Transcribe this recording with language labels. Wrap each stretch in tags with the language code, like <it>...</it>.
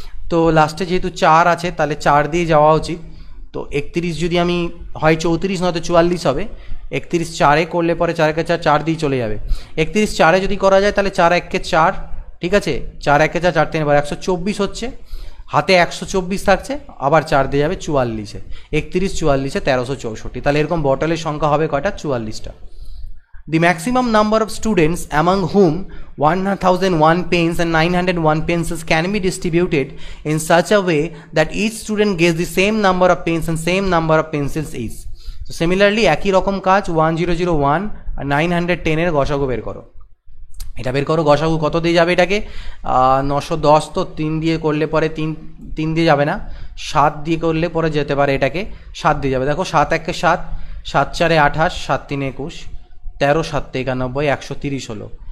<bn>তো লাস্টে যেহেতু 4 আছে তাহলে 4 দিয়ে যাওয়া উচিত। তো 31 যদি আমি হয় 34 নয়তো 44 হবে, 31 4-এ করলে পরে 4 1 4, 4 দিয়ে চলে যাবে। 31 4-এ যদি করা যায় তাহলে 4 1 4, ঠিক আছে, 4 1 4, 4 3 124 হচ্ছে, হাতে 124 থাকছে, আবার 4 দিয়ে যাবে 44-এ, 31 44-এ 1364। তাহলে এরকম বটলের সংখ্যা হবে কয়টা, 44টা।</bn> <en>The maximum number of students among whom 1001 pens and 901 pencils can be distributed in such a way that each student gets the same number of pens and same number of pencils each.</en> <bn>So similarly একই রকম কাজ 1001 আর 910 এর গসাগু বের করো। এটা বের করো, গসাগু কত দিয়ে যাবে, এটাকে 910, তো 3 দিয়ে করলে পরে 3 দিয়ে যাবে না, 7 দিয়ে করলে পরে যেতে পারে, এটাকে 7 দিয়ে যাবে। দেখো 7 1 7, 7 4 28, 7 3 21, 13 7 91, 130 হলো।</bn>